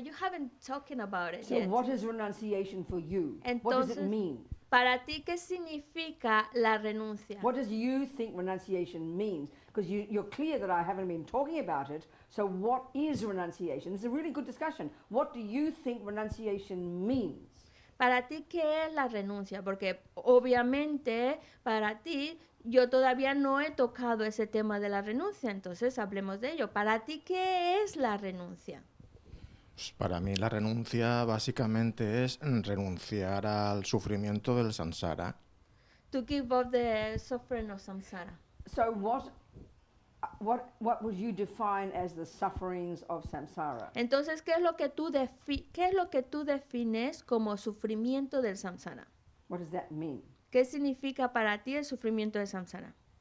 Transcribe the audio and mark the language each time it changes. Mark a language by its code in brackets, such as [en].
[en] You haven't talking about it So yet. what is renunciation for you? What does it [es] Entonces, [en] mean? [es] Para ti, ¿qué significa la renuncia? [en] What does you think renunciation means? Because you're clear that I haven't been talking about it. So what is renunciation? This is a really good discussion. What do you think renunciation means? [es] Para ti, ¿qué es la renuncia? Porque obviamente para ti yo todavía no he tocado ese tema de la renuncia, entonces hablemos de ello. Para ti, ¿qué es la renuncia? Pues para mí la renuncia básicamente es renunciar al sufrimiento del samsara. [en] To give up the suffering of samsara. So what would you define as the sufferings of samsara? [es] Entonces, ¿qué es lo que tú defines como sufrimiento del samsara? [en] What does that mean [es] ¿Qué significa para ti el sufrimiento del samsara?